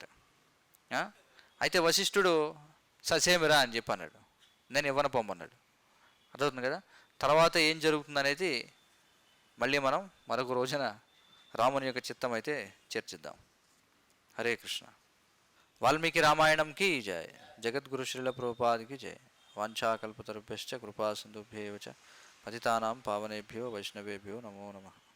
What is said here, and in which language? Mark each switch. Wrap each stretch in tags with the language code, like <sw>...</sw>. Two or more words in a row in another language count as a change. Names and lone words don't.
<te>అయితే వశిష్ఠుడు ససేమిరా అని చెప్పి అన్నాడు, నేను ఇవ్వను పొమ్మన్నాడు. అర్థవుతుంది కదా. తర్వాత ఏం జరుగుతుంది అనేది మళ్ళీ మనం మరొక రోజున రాముని యొక్క చిత్తం అయితే చర్చిద్దాం. హరే కృష్ణ. వాల్మీకి రామాయణంకి జయ. జగద్గురు శ్రీల ప్రభుపాదికి జయ.</te> <sa>వాంఛాకల్పతరుభ్యశ్చ కృపా సింధుభ్యేవ చ పతితానాం పావనేభ్యో వైష్ణవేభ్యో నమో నమః.</sa>